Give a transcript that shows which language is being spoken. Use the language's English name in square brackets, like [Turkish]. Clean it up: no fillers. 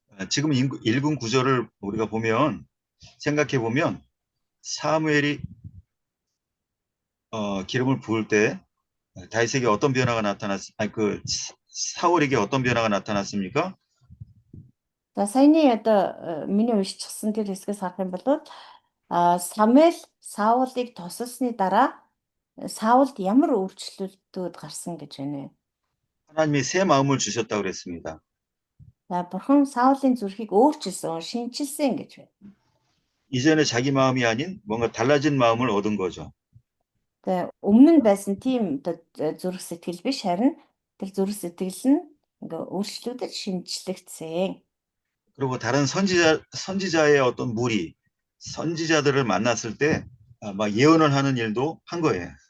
[Korean] 지금 읽은 구절을 우리가 보면 생각해 보면 사무엘이 기름을 부을 때 다윗에게 어떤 변화가 그 사울에게 어떤 변화가 나타났습니까? [Mongolian] За саяны одоо миний уншчихсан тэр хэсгээс харах юм бол Самуэль Саулыг тусалсны дараа Саулд ямар өөрчлөлтүүд гарсан гэж байна вэ? [Korean] 하나님이 새 마음을 주셨다고 그랬습니다. [Mongolian] За бурхан Саулын зүрхийг өөрчилсөн, шинчилсэн гэж байна. [Korean] 이전에 자기 마음이 아닌 뭔가 달라진 마음을 얻은 거죠. [Mongolian] Тэгээ өмнө нь байсан тийм одоо зүрх сэтгэл биш харин тэр зүрх сэтгэл нь ингээ өөрчлөгдөж шинчлэгдсэн. [Korean] 그리고 다른 선지자의 어떤 무리, 선지자들을 만났을 때 막 예언을 하는 일도 한 거예요.